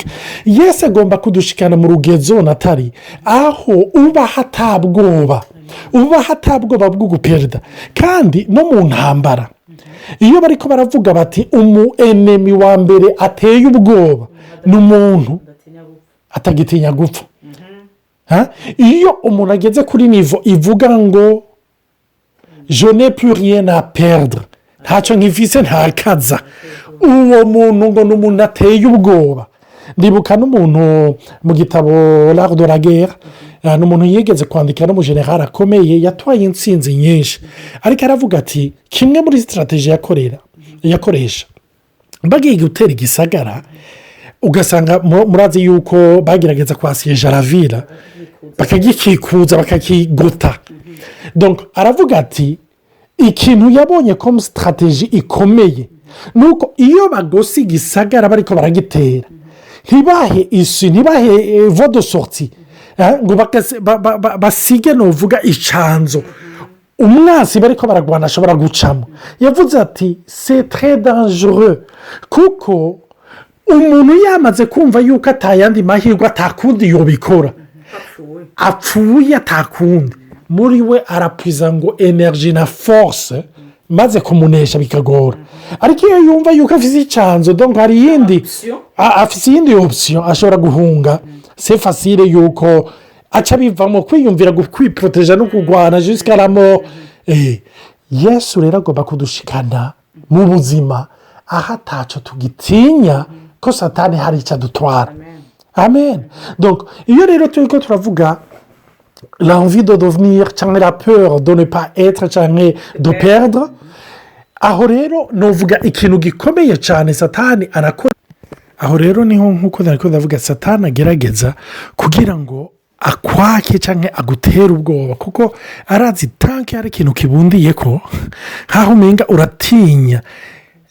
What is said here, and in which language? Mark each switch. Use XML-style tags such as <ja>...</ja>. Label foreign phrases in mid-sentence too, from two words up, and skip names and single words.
<rn>Yesu agomba kudushikana mu rugezo natari aho uba hatabwoba bwo guperda. kandi no mu ntambara iyo bariko baravuga bati enemy wa mbere ateye ubwoba ni umuntu atagitinya gupfa.</rn> <fr>iyo umuntu ageze kuri nivo ivuga ngo je n'ai plus rien à perdre,</fr> <rn>ntacyo nkifise ntakaza, uwo muntu ngo ni umuntu ateye ubwoba. ndibuka n'umuntu mu gitabo l'art de la guerre, ni umuntu yigeze kwandika no mu general akomeye yatwaye intsinzi nyinshi, ariko aravuga ati kimwe muri strategie yakoresha bagiye gutera igisagara, ugasanga murazi yuko bagerageza kwasiyeja</rn> <fr>la ville,</fr> <rn>bakagikikuza bakakigota. donc aravuga ati ikintu yabonye</rn> <fr>comme strategie</fr> <rn>ikomeye nuko iyo bagose igisagara bariko baragitera ntibahe</rn> <fr>voie de sortie,</fr> <rn>ngo basige novuga icanzo umwasi bariko baragwana ashobora gucamo. yavuze ati</rn> <fr>c'est très dangereux,</fr> <rn>kuko umuntu yamaze kumva yuko atayandi mahirwe atakundi yobikora, apfuye atakundi, muri we arapwiza ngo energy na force maze kumunesha bikagora. ariko iyo yumva yuko afise icanzo, donc hari yindi afise iyindi option ashobora guhunga,</rn> <fr>c'est facile</fr> <rn>yuko aca bivamo kwiyumvira kwiproteja no kugwana</rn> <fr>jusqu'à la mort.</fr> <rn>Yesu rero agomba kudushikana mu buzima aho ataco tugitinya ko satani hari icyo adutwara. amen. donc iyo rero turiko turavuga</rn> <fr>l'envie de devenir</fr> <rn>cyangwa</rn> <fr>la peur de ne pas être</fr> <rn>cyangwa</rn> <fr>de perdre,</fr> <rn>aho rero novuga ikintu gikomeye cyane satani arakora. aho rero niho nk'uko ndavuga satani agerageza kugira ngo akwake cyangwa agutere ubwoba, kuko arazi tanke hari ikintu kibundiye ko nk'aho umenga uratinya kugitakaza.</rn>